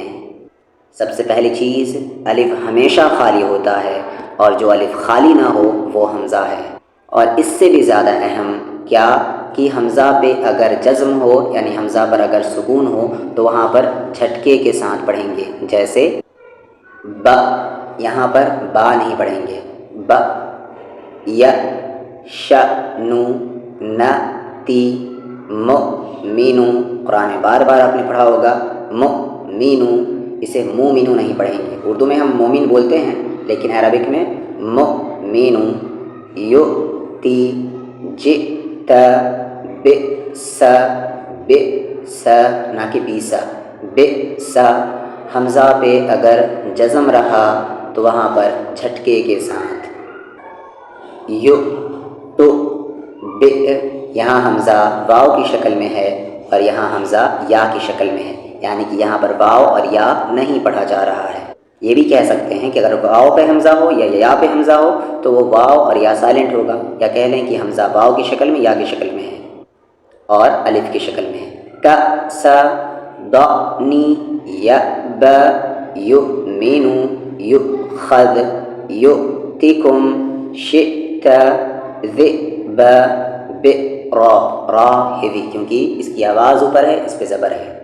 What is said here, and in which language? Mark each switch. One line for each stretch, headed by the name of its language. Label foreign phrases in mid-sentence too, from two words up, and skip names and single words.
Urdu: سب سے پہلی چیز، الف ہمیشہ خالی ہوتا ہے، اور جو الف خالی نہ ہو وہ حمزہ ہے۔ اور اس سے بھی زیادہ اہم کیا کہ حمزہ پہ اگر جزم ہو، یعنی حمزہ پر اگر سکون ہو تو وہاں پر جھٹکے کے ساتھ پڑھیں گے۔ جیسے ب، یہاں پر با نہیں پڑھیں گے، ب،
Arabic: ی، ش، نو، ن، تی، م، مینو۔
Urdu: قرآن میں بار بار آپ نے پڑھا ہوگا
Arabic: م، مینو،
Urdu: اسے مومنو نہیں پڑھیں گے۔ اردو میں ہم مومن بولتے ہیں، لیکن عربک میں
Arabic: م، مینو۔ یو، تی، ج، ت، ب، س، ب، س، نہ کہ بیسا، ب، س۔
Urdu: حمزہ پہ اگر جزم رہا تو وہاں پر جھٹکے کے ساتھ
Arabic: یو، تو، ب،
Urdu: یہاں حمزہ واو کی شکل میں ہے اور یہاں حمزہ یا کی شکل میں ہے، یعنی کہ یہاں پر واو اور یا نہیں پڑھا جا رہا ہے۔ یہ بھی کہہ سکتے ہیں کہ اگر واو پہ حمزہ ہو یا پہ حمزہ ہو تو وہ واو اور یا سائلنٹ ہوگا، یا کہہ لیں کہ حمزہ واو کی شکل میں یا کی شکل میں ہے اور الف کی شکل میں ہے۔
Arabic: ک، س، ض، نی، ی، ب، یو، مینو، یو، خذ، یو، تکم، شئت، ذئب، ب، را،
Urdu: را ہیوی کیونکہ اس کی آواز اوپر ہے، اس پہ زبر ہے۔